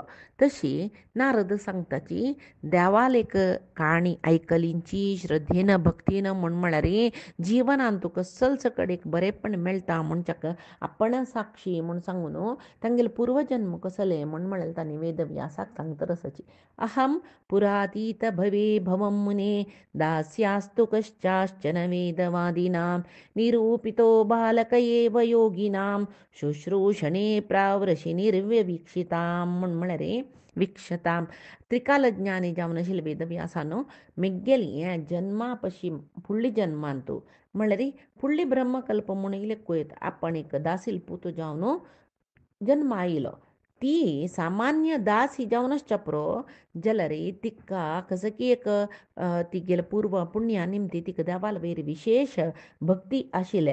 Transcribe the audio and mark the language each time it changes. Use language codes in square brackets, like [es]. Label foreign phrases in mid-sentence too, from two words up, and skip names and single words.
[kok] तशी नारद सांगताची देवाल एक काणी आयकलींची श्रद्धेन भक्तीन म्हळ्यार जिवनांत तुका सलसकट एक बरेपण मेळटा मनशाक आपण साक्षी म्हूण सांगून तांगेले पूर्वजन्म कसले म्हूण म्हळ्यार तांणी वेदव्यासाक सांगता आसाची. [sa] अहम पुरातीत भवे भवं मुने दास्यास्तु कश्चाश्चन वेदवादिनां निरूपितो बालक एव योगिनां शुश्रूषणे प्रावृषि निर्व्यवीक्षितां [kok] म्हूण म्हळ्यार [sa] विक्षतां. [kok] त्रिकाल ज्ञानी जावन आशिल्ले वेदव्यासान मेगेली हें जन्मा पशी फुडली जन्मांत म्हळ्यार फुडली ब्रह्मकल्प म्हूण येयले कळत आपण एक दासील पूत जावन जन्मा आयलो. ती सामान्य दास ही जावन आसच्या पुरो जाल्यार तिका कसं की एक तिगेले पूर्व पुण्या निमती तिका देवाल वयर विशेष भक्ती आशिल्ले.